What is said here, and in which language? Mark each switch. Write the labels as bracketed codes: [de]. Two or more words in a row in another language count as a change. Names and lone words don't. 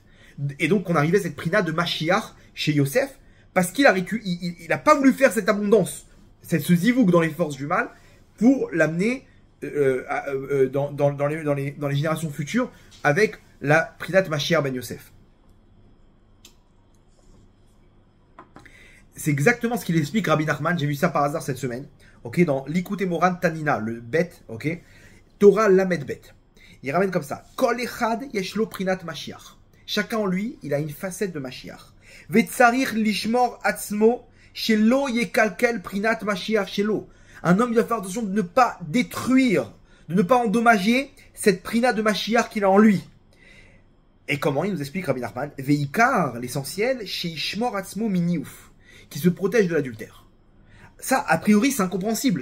[fr] Et donc, on arrivait à cette prina de Mashiach chez Yosef, parce qu'il a pas voulu faire cette abondance, ce zivouk dans les forces du mal, pour l'amener dans les générations futures, avec la prina de Mashiach ben Yosef. C'est exactement ce qu'il explique Rabbi Nachman. J'ai vu ça par hasard cette semaine. Ok, dans l'Ikute Moran Tanina, le bet, ok, Torah Lamed Bet. Il ramène comme ça. [he] כל אחד יש לו בחינת משיח. [fr] Chacun en lui, il a une facette de Mashiach. [he] וצריך לשמור עצמו שלא יקלקל בחינת משיח שלו. [fr] Un homme, il doit faire attention de ne pas détruire, de ne pas endommager cette prinat de Mashiach qu'il a en lui. Et comment il nous explique Rabbi Nachman? Veikar, l'essentiel, chez [he] שישמור עצמו מניאוף, [fr] qui se protège de l'adultère. Ça, a priori, c'est incompréhensible.